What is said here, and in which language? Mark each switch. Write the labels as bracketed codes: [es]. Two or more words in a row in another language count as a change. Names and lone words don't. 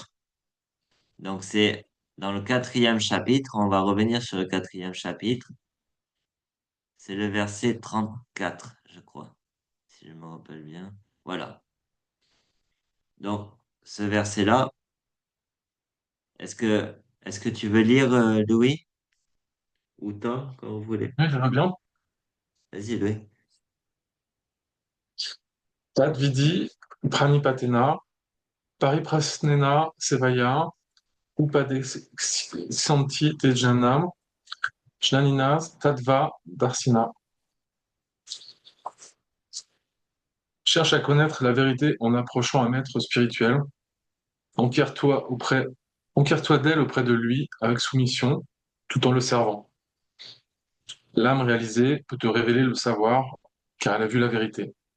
[fr] Donc c'est dans le quatrième chapitre, on va revenir sur le quatrième chapitre, c'est le verset 34, je crois, si je me rappelle bien. Voilà. Donc ce verset-là, est-ce que est-ce que tu veux lire Louis ou Tom, comme vous voulez? Oui, j'aimerais bien. Vas-y Louis. [sa] Tadvidi, Pranipatena, Pariprasnena, Sevaya, Upadesanti Tejanam, Jnaninas, Tadva, Darsina. [fr] Cherche à connaître la vérité en approchant un maître spirituel. Enquiers-toi enquiers-toi d'elle auprès de lui avec soumission, tout en le servant. L'âme réalisée peut te révéler le savoir, car elle a vu la vérité.